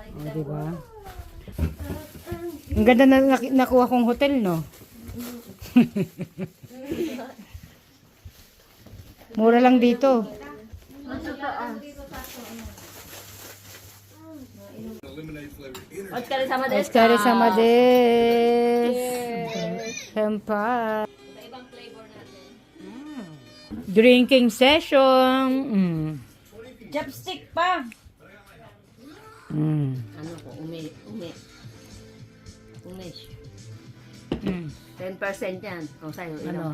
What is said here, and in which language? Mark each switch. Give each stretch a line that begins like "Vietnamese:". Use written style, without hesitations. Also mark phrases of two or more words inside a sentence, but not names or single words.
Filipino: Oh, diba? Ang ganda na nakuha kong hotel, no? Mura lang dito.
Japanese: お疲れ様でおす。疲れ様です. Senpai.
Filipino: Ibang flavor natin.
English: Drinking session.
Filipino: Chopstick pa. Ano ko, umish. 10% yan. O sa'yo, ilang